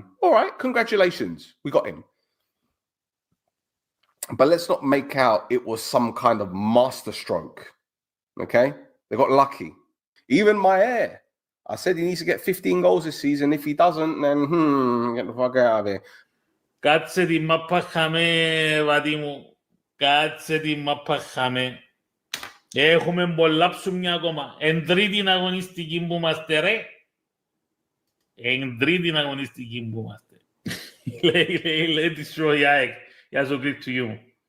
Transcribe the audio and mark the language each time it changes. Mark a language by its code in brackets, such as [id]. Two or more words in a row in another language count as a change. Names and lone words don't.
[en] All right, congratulations. We got him. But let's not make out it was some kind of masterstroke. Okay? They got lucky. Even Maier. I said he needs to get 15 goals this season. If he doesn't, then get the fuck out of here. [el] Κάτσε τη μάπα χαμέ, βατή μου. Κάτσε τη μάπα χαμέ. Έχουμε πολλά ψουμιά ακόμα. Εν τρίτη αγωνιστική που είμαστε, ρε. Εν τρίτη αγωνιστική που είμαστε. Λέει τη σου η ΑΕΚ. Γεια σου κρύψου μου.